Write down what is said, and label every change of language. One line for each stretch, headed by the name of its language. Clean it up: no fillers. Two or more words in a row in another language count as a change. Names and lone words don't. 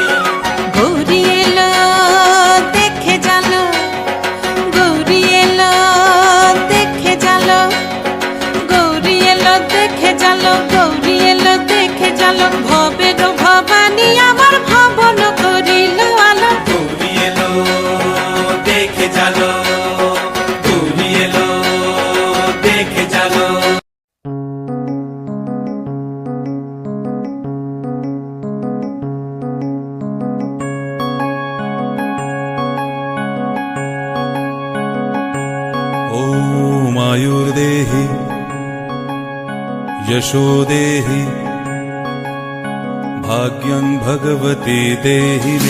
Bangla: গৌরী এলো দেখে জানো, গৌরী এলো দেখে জানো, গৌরী এলো দেখে জানো, গৌরী এলো দেখে জানো। ভবের ভবানী আমার ভবন করিল আলো। গৌরী এলো দেখে জানো, গৌরী এলো দেখে জানো।
Sanskrit: ॐ आयुर्देहि यशो देहि भाग्यं भगवती देहि मे।